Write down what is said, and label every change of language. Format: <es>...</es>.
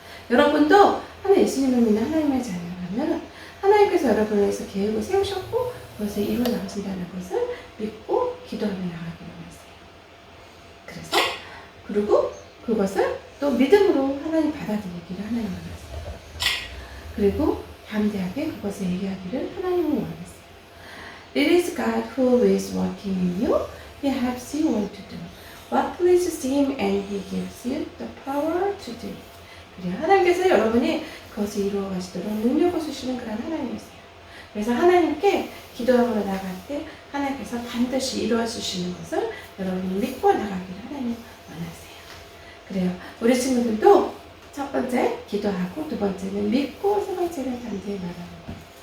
<ko>여러분도 예수님을 믿는 하나님의 자녀라면 하나님께서 여러분을 위해서 계획을 세우셨고 그것을 이루어 나가신다는 것을 믿고 기도하며 나가기로 하세요. 그래서 그리고 그것을 또 믿음으로 하나님 받아들이기를 하나님 원하세요. 그리고 담대하게 그것을 얘기하기를 하나님은 원하세요.</ko> <en>It is God who is working in you. He helps you what to do. What pleases Him and He gives you the power to do.</en> <ko>그래요. 하나님께서 여러분이 그것을 이루어 가시도록 능력을 주시는 그런 하나님이세요. 그래서 하나님께 기도하러 나갈 때 하나님께서 반드시 이루어 주시는 것을 여러분이 믿고 나가기를 하나님 원하세요. 그래요. 우리 친구들도 첫 번째 기도하고, 두 번째는 믿고, 세 번째는 담대히 말하는 거예요.</ko>